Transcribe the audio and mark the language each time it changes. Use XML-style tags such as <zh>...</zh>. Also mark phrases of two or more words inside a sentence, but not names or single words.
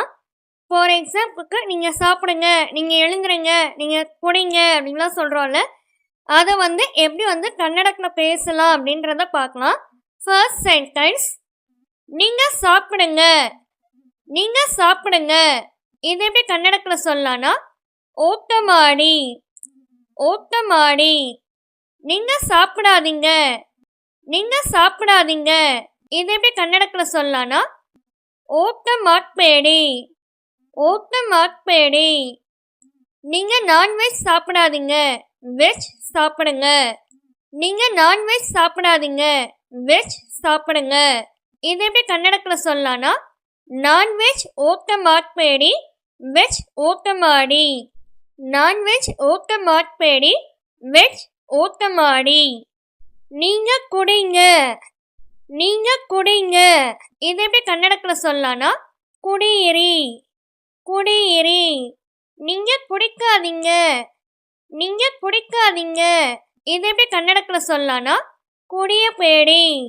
<en>for exampleக்கு</en> <ta>நீங்கள் சாப்பிடுங்க, நீங்கள் எழுந்துருங்க, நீங்கள் குடிங்க அப்படின்லாம் சொல்கிறோம்ல, அதை எப்படி கன்னடத்தில் பேசலாம் அப்படின்றத பார்க்கலாம்.</ta> <en>first sentence,</en> <ta>நீங்கள் சாப்பிடுங்க. நீங்கள் சாப்பிடுங்க இது எப்படி கன்னடத்தில் சொல்லலாம்னா,</ta> <kn>ಊಟ ಮಾಡಿ. ಊಟ ಮಾಡಿ.</kn> <ta>நீங்க சாப்பிடாதீங்க. நீங்க சாப்பிடாதீங்க இது எப்படி கன்னடத்தில் சொல்லலாம்னா,</ta> <kn>ಊಟ ಮಾಡಬೇಡಿ. ಊಟ ಮಾಡಬೇಡಿ.</kn> <ta>நீங்க நான்வெஜ் சாப்பிடாதீங்க, வெஜ் சாப்பிடுங்க. நீங்க நான்வெஜ் சாப்பிடாதீங்க, வெஜ் சாப்பிடுங்க இது எப்படி கன்னடத்தில் சொல்லலாம்னா,</ta> <kn>நான்வெஜ் ಊಟ ಮಾಡಬೇಡಿ, வெஜ் ಊಟ ಮಾಡಿ. நான்வெஜ் ಊಟ ಮಾಡಬೇಡಿ, வெஜ் ಊಟ ಮಾಡಿ.</kn> <ta>நீங்க குடிங்க. நீங்க குடிங்க இது எப்படி கன்னடத்தில் சொல்லலாம்னா, குடியிரி. குடியிரி. நீங்க குடிக்காதீங்க. நீங்க குடிக்காதீங்க இது எப்படி கன்னடத்தில் சொல்லலாம்னா, குடியಬೇಡಿ.</ta>